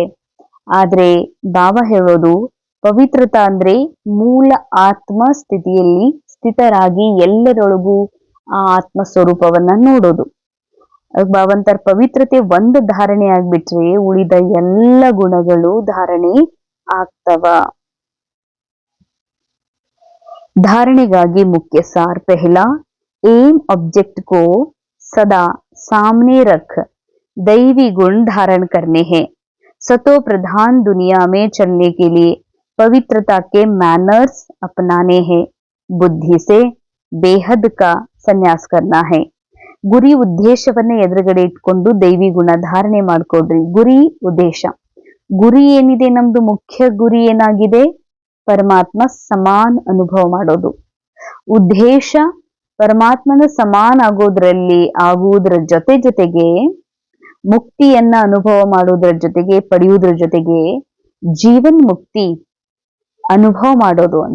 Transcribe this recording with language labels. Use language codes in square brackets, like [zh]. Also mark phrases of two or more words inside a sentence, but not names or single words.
[kn] ಆದ್ರೆ ಬಾಬಾ ಹೇಳೋದು ಪವಿತ್ರತಾ ಅಂದ್ರೆ ಮೂಲ ಆತ್ಮ ಸ್ಥಿತಿಯಲ್ಲಿ ಸ್ಥಿತರಾಗಿ ಎಲ್ಲರೊಳಗೂ ಆ ಆತ್ಮ ಸ್ವರೂಪವನ್ನ ನೋಡೋದು. ಬಾಬಾ ಅಂತಾರೆ ಪವಿತ್ರತೆ ಒಂದು ಧಾರಣೆ ಆಗ್ಬಿಟ್ರೆ ಉಳಿದ ಎಲ್ಲ ಗುಣಗಳು ಧಾರಣೆ ಆಗ್ತವ. [hi] धारणेಗಾಗಿ मुख्य सार पहला, [en] aim object [hi] को सदा सामने रख दैवी गुण धारण करने हैं. सतो प्रधान दुनिया में चलने के लिए पवित्रता के मैनर्स अपनाने हैं. बुद्धि से बेहद का संन्यास करना है. [kn] ಗುರಿ ಉದ್ದೇಶವನ್ನ ಎದುರುಗಡೆ ಇಟ್ಕೊಂಡು ದೈವಿ ಗುಣ ಧಾರಣೆ ಮಾಡ್ಕೊಡ್ರಿ. ಗುರಿ ಉದ್ದೇಶ, ಗುರಿ ಏನಿದೆ, ನಮ್ದು ಮುಖ್ಯ ಗುರಿ ಏನಾಗಿದೆ? ಪರಮಾತ್ಮ ಸಮಾನ ಅನುಭವ ಮಾಡೋದು. ಉದ್ದೇಶ ಪರಮಾತ್ಮನ ಸಮಾನ ಆಗುವುದರ ಜೊತೆಗೆ ಮುಕ್ತಿಯನ್ನ ಅನುಭವ ಮಾಡುವುದರ ಜೊತೆಗೆ, ಪಡೆಯುವುದರ ಜೊತೆಗೆ ಜೀವನ್ ಮುಕ್ತಿ ಅನುಭವ ಮಾಡೋದು ಅಂತ.